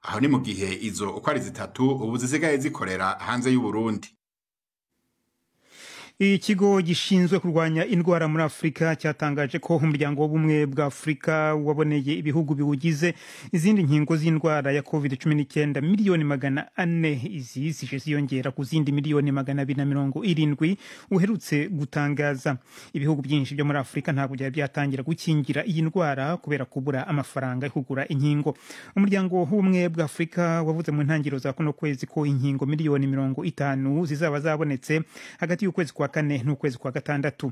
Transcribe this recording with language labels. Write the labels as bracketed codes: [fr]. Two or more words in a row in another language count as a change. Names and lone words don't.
[rw] aho ni mu gihe izo uko ari zitatu ubu zisigaye zikorera hanze y'u Burundi. Ikigo gishinzwe kurwanya indwara muri Afrika cyatangaje ko umuryango w'ubumwe bwa Afrika waboneye ibihugu biwugize izindi nkingo z'indwara ya COVID-19 miliyoni 400, izi zije ziyongera ku zindi miliyoni 270 uherutse gutangaza. Ibihugu byinshi byo muri Afrika ntabwo byari byatangira gukingira iyi ndwara kubera kubura amafaranga yo kugura inkingo. Umuryango w'ubumwe bwa Afrika wavuze mu ntangiriro za kuno kwezi ko inkingo miliyoni 50 zizaba zabonetse hagati y'ukwezi kwa kane n'ukwezi kwa gatandatu.